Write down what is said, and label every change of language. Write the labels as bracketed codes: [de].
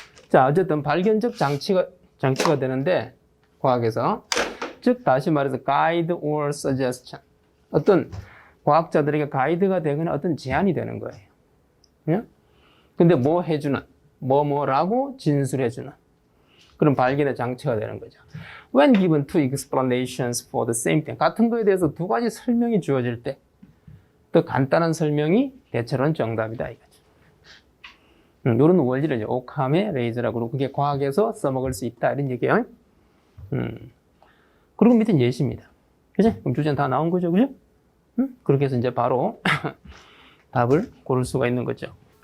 [ko] 자, 어쨌든 발견적 장치가 되는데, 과학에서. 즉, 다시 말해서 guide or suggestion. 어떤 과학자들에게 가이드가 되거나 어떤 제안이 되는 거예요. 응? 근데 뭐 해주는, 뭐라고 진술해주는 그런 발견의 장치가 되는 거죠. [en] When given two explanations for the same thing. [ko] 같은 거에 대해서 두 가지 설명이 주어질 때, 더 간단한 설명이 대체로는 정답이다 이거죠. 이런 원리를 이제 오캄의 레이즈라고 그러고 그게 과학에서 써먹을 수 있다 이런 얘기예요. 그리고 밑에 예시입니다. 그죠? 그럼 주제는 다 나온 거죠, 그죠? 그렇게 해서 이제 바로 답을 고를 수가 있는 거죠.